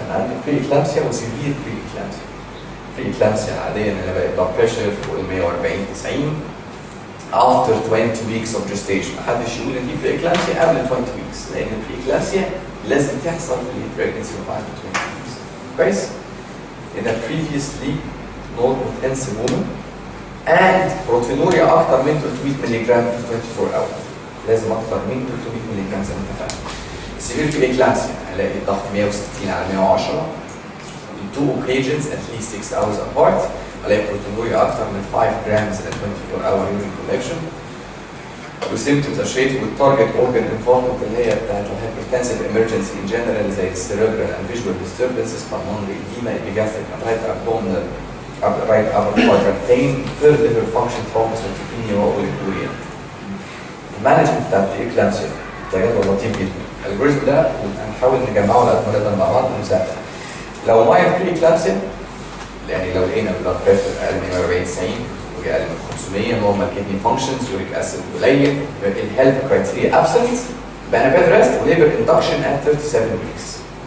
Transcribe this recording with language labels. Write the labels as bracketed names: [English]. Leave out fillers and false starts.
[Arabic] انا عندي بري اكلامسيا وسيفير بري اكلامسيا. بري اكلامسيا عاديه ان انا بلاقي بلاد بريشر فوق ال 140 90 [English] after 20 weeks of gestation. [Arabic] محدش يقول ان دي بري اكلامسيا قبل 20 weeks، لان البري اكلامسيا لازم تحصل في البريجنسي بعد 20 weeks. [English] كويس؟ in a previously non-intensive woman and proteinuria [Arabic] اكتر من 300 مللي جرام في [English] 24 hours. [Arabic] لازم اكتر من 300 مللي جرام زي ما اتفقنا. السيفير بري اكلامسيا هلاقي الضغط 160 على 110 [English] in 2 occasions at least 6 hours apart. [Arabic] هلاقي proteinuria اكتر من 5 grams in a 24 hour urine collection. [English] والسيمتومز associated with target organ involvement [Arabic] اللي هي بتاعت الهايبرتنسيف [English] emergency in general زي cerebral and visual disturbances, pulmonary edema, epigastric and right abdominal right upper quadrant pain, third liver function, thrombocytopenia واوليكوريا. [Arabic] المانجمنت بتاع الإكلامسيا ده جدول لطيف جدا. الجوريزم ده هنحاول نجمعه على قد ما نقدر مع بعض ونساعد. لو مايل بري اكلامسيا يعني لو لقينا بلاد بريشر اقل من 140 90 واقل من 500 نورمال كيدني فانكشنز يوريك اسيد قليل يبقى الHELLP كرايتيريا ابسنت يبقى انا بيد ريست وليبر اندكشن ات 37 ويكس.